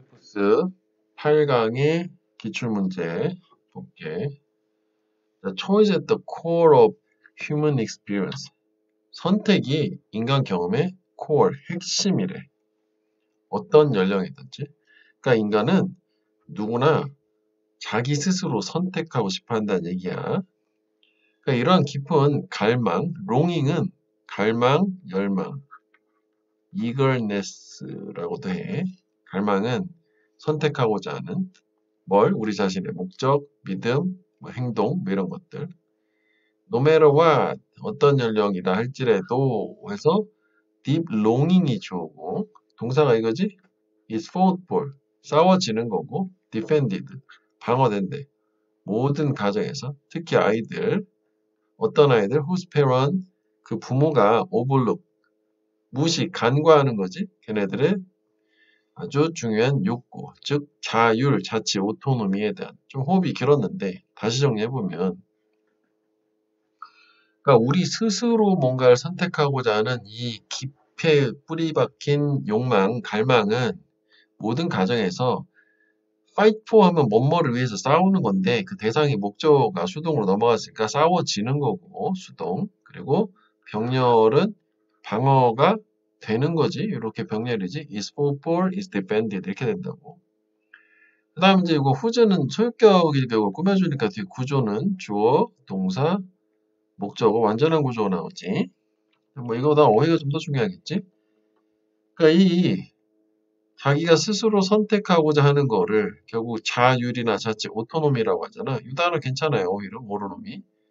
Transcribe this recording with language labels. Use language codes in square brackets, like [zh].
[ko] 엑스 8강의 기출문제 볼게. [en] Choice at the core of human experience. [ko] 선택이 인간 경험의 core, 핵심이래. 어떤 연령이든지. 그러니까 인간은 누구나 자기 스스로 선택하고 싶어 한다는 얘기야. 그러니까 이러한 깊은 갈망, longing은 갈망, 열망, eagerness라고도 해. 갈망은 선택하고자 하는 뭘? 우리 자신의 목적, 믿음, 뭐 행동, 뭐 이런 것들. [en] No matter what, [ko] 어떤 연령이다 할지라도 해서 deep longing이 주어고 동사가 이거지? [en] is fought for, [ko] 싸워지는 거고 [en] defended, [ko] 방어된대. 모든 가정에서 특히 아이들, 어떤 아이들? [en] whose parent, [ko] 그 부모가 overlook, 무시, 간과하는 거지. 걔네들의 아주 중요한 욕구, 즉 자율, 자치, 오토노미에 대한 좀 호흡이 길었는데 다시 정리해보면 그러니까 우리 스스로 뭔가를 선택하고자 하는 이 깊이 뿌리 박힌 욕망, 갈망은 모든 가정에서 fight for 하면 뭐뭐를 위해서 싸우는 건데 그 대상이 목적어가 수동으로 넘어갔으니까 싸워지는 거고 수동 그리고 병렬은 방어가 되는 거지. 이렇게 병렬이지. [en] is fought for, is defended [ko] 이렇게 된다고. 그 다음 이제 이거 후제는 소유격의 격을 꾸며주니까 뒤에 구조는 주어, 동사, 목적어, 완전한 구조가 나오지. 뭐 이거보다 어휘가 좀 더 중요하겠지. 그러니까 이 자기가 스스로 선택하고자 하는 거를 결국 자율이나 자치, 오토노미라고 하잖아. 이 단어 괜찮아요. 오히려 오토노미.